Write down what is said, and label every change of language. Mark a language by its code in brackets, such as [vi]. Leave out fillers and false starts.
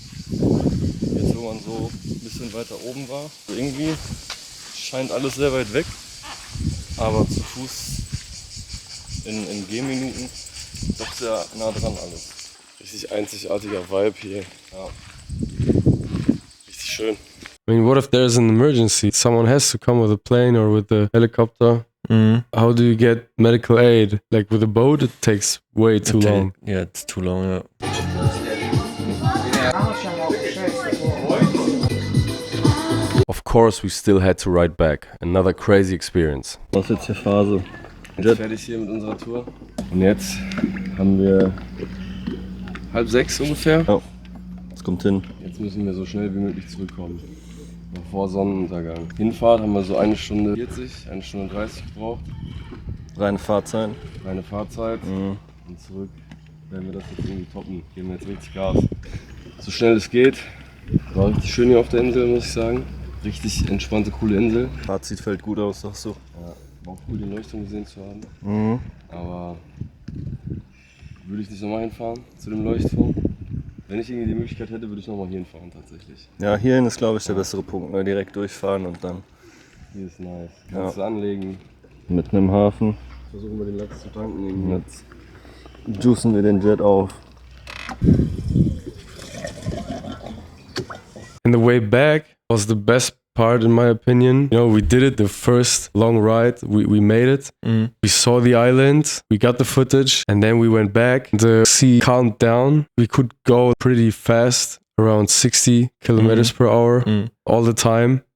[de] Jetzt, wo man so ein bisschen weiter oben war. Irgendwie scheint alles sehr weit weg. Aber zu Fuß in Gehminuten doch sehr nah dran alles. Richtig einzigartiger Vibe hier. Ja. Richtig schön. [en] I mean, what if there's an emergency? Someone has to come with a plane or with a helicopter. How do you get medical aid? Like with a boat, it takes way too long. Yeah, it's too long, yeah. Of course, we still had to ride back. Another crazy experience. [de] Was ist jetzt hier Phase? Jetzt fertig hier mit unserer Tour. Und jetzt haben wir 5:30 ungefähr. Ja, das kommt hin. Jetzt müssen wir so schnell wie möglich zurückkommen. Noch vor Sonnenuntergang. Hinfahrt haben wir so 1 Stunde 40, 1 Stunde 30 gebraucht. Reine Fahrzeit. Reine Fahrzeit. Und zurück werden wir das jetzt irgendwie toppen. Geben wir jetzt richtig Gas. So schnell es geht. War richtig schön hier auf der Insel, muss ich sagen. Richtig entspannte, coole Insel. Fazit fällt gut aus, sagst du. Ja, war auch cool, die Leuchtung gesehen zu haben. Aber würde ich nicht nochmal hinfahren zu dem Leuchtturm. Wenn ich irgendwie die Möglichkeit hätte, würde ich nochmal hier hinfahren tatsächlich. Ja, hierhin ist glaube ich der bessere Punkt. Ne? Direkt durchfahren und dann. Hier ist nice. Kannst du anlegen. Mitten im Hafen. Versuchen wir den Lachs zu tanken irgendwie. Jetzt juicen wir den Jet auf. [en] And the way back was the best part in my opinion. You know, we did it the first long ride. We made it. We saw the island. We got the footage. And then we went back. The sea calmed down. We could go pretty fast, around 60 kilometers per hour all the time.